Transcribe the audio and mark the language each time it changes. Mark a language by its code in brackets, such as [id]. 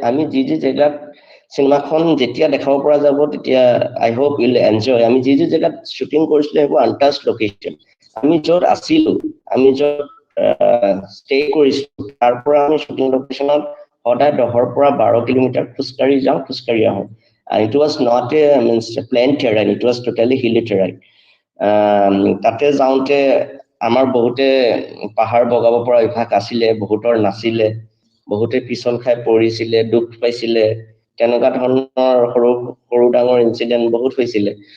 [as] আমি যি জেগাত চিনেমাখন যেতিয়া দেখাব পৰা যাব, তেতিয়া [en] I hope you'll enjoy. [as] আমি যি জেগাত শ্বুটিং কৰিছিলোঁ সেইবোৰ আনটাচ লোকেশ্যন। আমি য'ত আছিলোঁ, আমি য'ত ষ্টে কৰিছিলোঁ, তাৰ পৰা আমি শ্বুটিং লোকেশ্যনত সদায় 10ৰ পৰা 12 কিলোমিটাৰ খোজকাঢ়ি যাওঁ, খোজকাঢ়ি আহোঁ। [en] It was not a plain terrain, it was totally hilly terrain. [as] তাতে যাওঁতে আমাৰ বহুতে পাহাৰ বগাব পৰা অভ্যাস আছিলে, বহুতৰ নাছিলে, বহুতে পিছল খাই পৰিছিলে, দুখ পাইছিলে। তেনেকুৱা ধৰণৰ সৰু সৰু ডাঙৰ ইনচিডেণ্ট বহুত হৈছিলে।